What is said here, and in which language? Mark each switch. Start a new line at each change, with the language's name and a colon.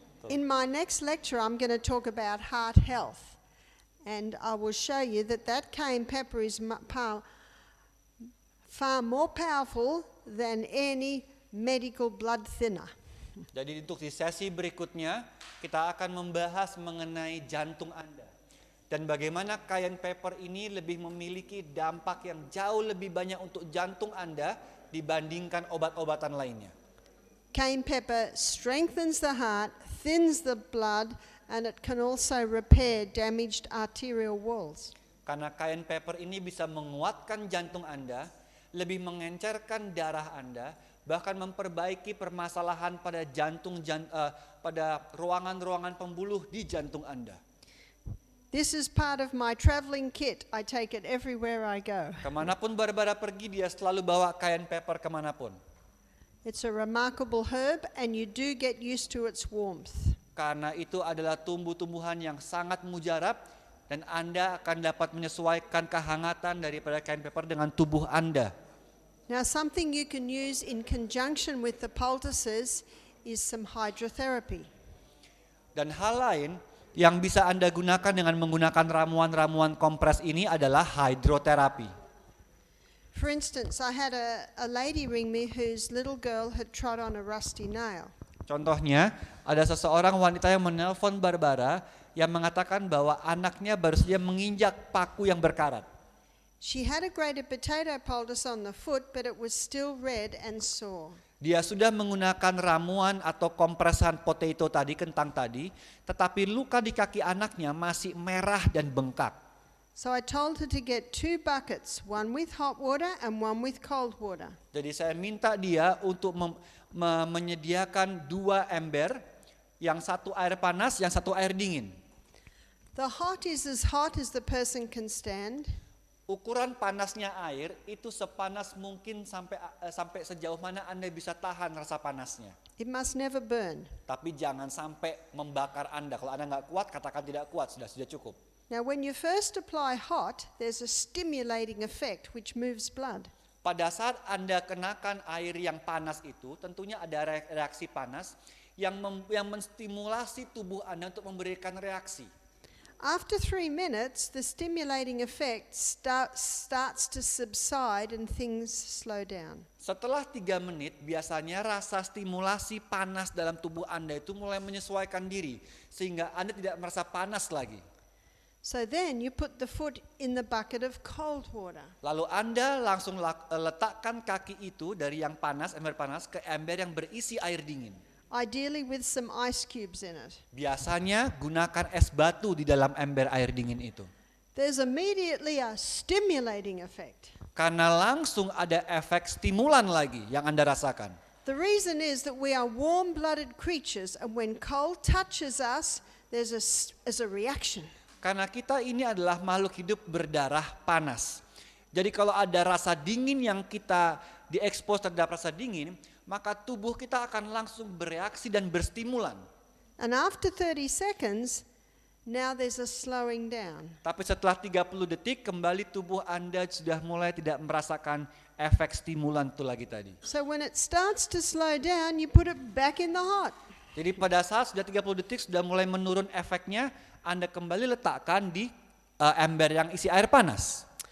English: In my next lecture, I'm going to talk about heart health. And I will show you that cayenne pepper is far more powerful than any medical blood thinner.
Indonesian: Jadi untuk di sesi berikutnya kita akan membahas mengenai jantung Anda. Dan bagaimana cayenne pepper ini lebih memiliki dampak yang jauh lebih banyak untuk jantung Anda dibandingkan obat-obatan lainnya.
English: Cayenne pepper strengthens the heart, thins the blood, and it can also repair damaged arterial walls.
Indonesian: Karena cayenne pepper ini bisa menguatkan jantung Anda, lebih mengencerkan darah Anda, bahkan memperbaiki permasalahan pada pada ruangan-ruangan pembuluh di jantung Anda.
English: This is part of my traveling kit. I take it everywhere I go.
Indonesian: Kemanapun Barbara pergi, dia selalu bawa cayenne pepper kemanapun.
English: It's a remarkable herb and you do get used to its warmth.
Indonesian: Karena itu adalah tumbuh-tumbuhan yang sangat mujarab dan Anda akan dapat menyesuaikan kehangatan daripada cayenne pepper dengan tubuh Anda.
English: Now, something you can use in conjunction with the poultices is some hydrotherapy.
Indonesian: Dan hal lain yang bisa Anda gunakan dengan menggunakan ramuan-ramuan kompres ini adalah hidroterapi.
English: For instance, I had a lady ring me whose little girl had trod on a rusty nail.
Indonesian: Contohnya, ada seseorang wanita yang menelpon Barbara yang mengatakan bahwa anaknya baru saja menginjak paku yang berkarat.
English: She had a grated potato poultice on the foot, but it was still red and sore.
Indonesian: Dia sudah menggunakan ramuan atau kompresan potato tadi, kentang tadi, tetapi luka di kaki anaknya masih merah dan bengkak.
English: So I told her to get 2 buckets, one with hot water and one with cold water.
Indonesian: Jadi saya minta dia untuk menyediakan 2 ember, yang satu air panas, yang satu air dingin.
English: The hot is as hot as the person can stand.
Indonesian: Ukuran panasnya air itu sepanas mungkin sampai sejauh mana Anda bisa tahan rasa panasnya.
English: It must never burn.
Indonesian: Tapi jangan sampai membakar Anda. Kalau Anda nggak kuat, katakan tidak kuat, sudah cukup.
English: Now, when you first apply hot, there's a stimulating effect which moves blood.
Indonesian: Pada saat Anda kenakan air yang panas itu, tentunya ada reaksi panas yang menstimulasi tubuh Anda untuk memberikan reaksi.
English: After 3 minutes, the stimulating effect starts to subside and things slow down.
Indonesian: Setelah 3 menit, biasanya rasa stimulasi panas dalam tubuh Anda itu mulai menyesuaikan diri, sehingga Anda tidak merasa panas lagi.
English: So then you put the foot in the bucket of cold water.
Indonesian: Lalu Anda langsung letakkan kaki itu dari yang panas, ember panas, ke ember yang berisi air dingin.
English: Ideally with some ice cubes in it.
Indonesian: Biasanya gunakan es batu di dalam ember air dingin itu.
English: There's immediately a stimulating effect.
Indonesian: Karena langsung ada efek stimulan lagi yang Anda rasakan.
English: The reason is that we are warm-blooded creatures and when cold touches us, there's a reaction.
Indonesian: Karena kita ini adalah makhluk hidup berdarah panas. Jadi kalau ada rasa dingin yang kita diekspos terhadap rasa dingin, maka tubuh kita akan langsung bereaksi dan berstimulan.
English: And after 30 seconds, now there's a slowing down.
Indonesian: Tapi setelah 30 detik kembali tubuh Anda sudah mulai tidak merasakan efek stimulan itu lagi tadi.
English: So when it starts to slow down, you put it back in the hot.
Indonesian: Jadi pada saat sudah 30 detik sudah mulai menurun efeknya, Anda kembali letakkan di ember yang isi air panas.